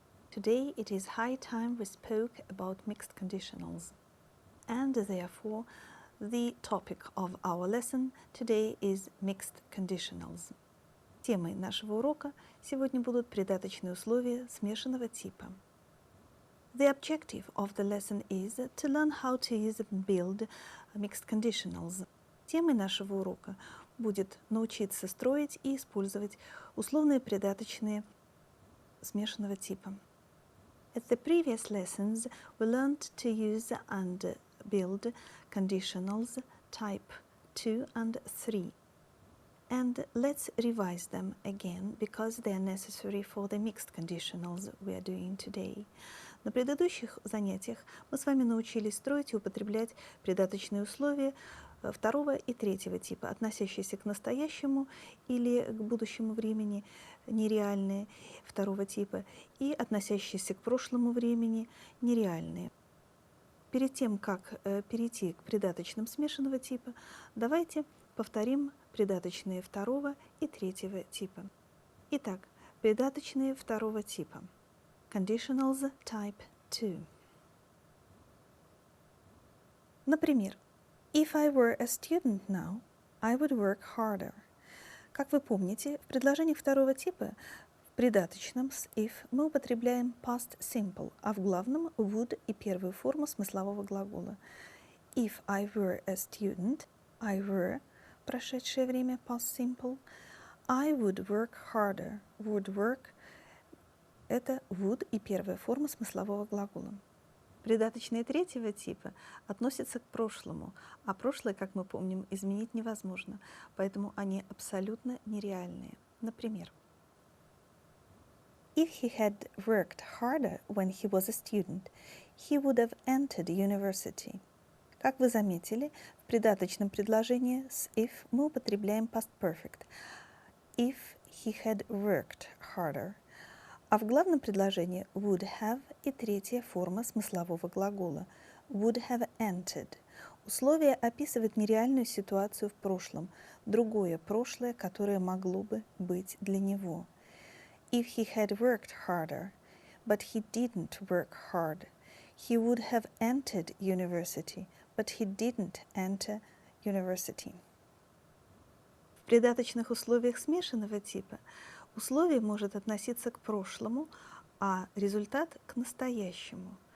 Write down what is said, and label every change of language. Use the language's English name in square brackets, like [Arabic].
[English] Today it is high time we spoke about mixed conditionals, and therefore the topic of our lesson today is mixed conditionals. [Russian] Темой нашего урока сегодня будут придаточные условия смешанного типа. [English] The objective of the lesson is to learn how to use and build mixed conditionals. [Russian] Темой нашего урока будет научиться строить и использовать условные придаточные смешанного типа. [English] At the previous lessons, we learned to use and build conditionals type 2 and 3. And let's revise them again, because they are necessary for the mixed conditionals we are doing today. [Russian] На предыдущих занятиях мы с вами научились строить и употреблять придаточные условия второго и третьего типа, относящиеся к настоящему или к будущему времени, нереальные второго типа, и относящиеся к прошлому времени, нереальные. Перед тем, как перейти к придаточным смешанного типа, давайте повторим придаточные второго и третьего типа. Итак, придаточные второго типа. [English] Conditionals type 2. Например, If I were a student now, I would work harder. [Russian] Как вы помните, в предложениях второго типа в придаточном с if мы употребляем past simple, а в главном would и первую форму смыслового глагола. [English] If I were a student, I were, [Russian] прошедшее время [English] past simple, I would work harder. [Russian] Would work – это would и первая форма смыслового глагола. Придаточные третьего типа относятся к прошлому, а прошлое, как мы помним, изменить невозможно, поэтому они абсолютно нереальные. [English] Например, If he had worked harder when he was a student, he would have entered university. [Russian] Как вы заметили, в придаточном предложении с if мы употребляем past perfect. [English] If he had worked harder. [Russian] А в главном предложении would have и третья форма смыслового глагола [English] would have entered. [Russian] Условие описывает нереальную ситуацию в прошлом, другое прошлое, которое могло бы быть для него. [English] If he had worked harder, but he didn't work hard, he would have entered university, but he didn't enter university. [Russian] В придаточных условиях смешанного типа условие может относиться к прошлому, а результат к настоящему.